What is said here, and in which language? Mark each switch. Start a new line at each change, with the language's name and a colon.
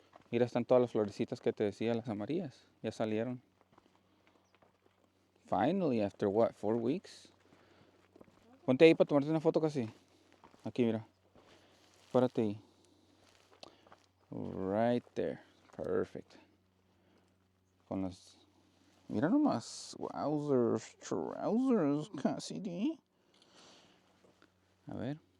Spanish: Mira, están todas las florecitas que te decía, las amarillas. Ya salieron.
English: Finally, after what, 4 weeks?
Spanish: Ponte ahí para tomarte una foto casi. Aquí, mira. Párate ahí.
English: Right there. Perfect.
Spanish: Con las... Mira nomás.
English: Wowzers. Trousers.
Spanish: Cassidy. A ver.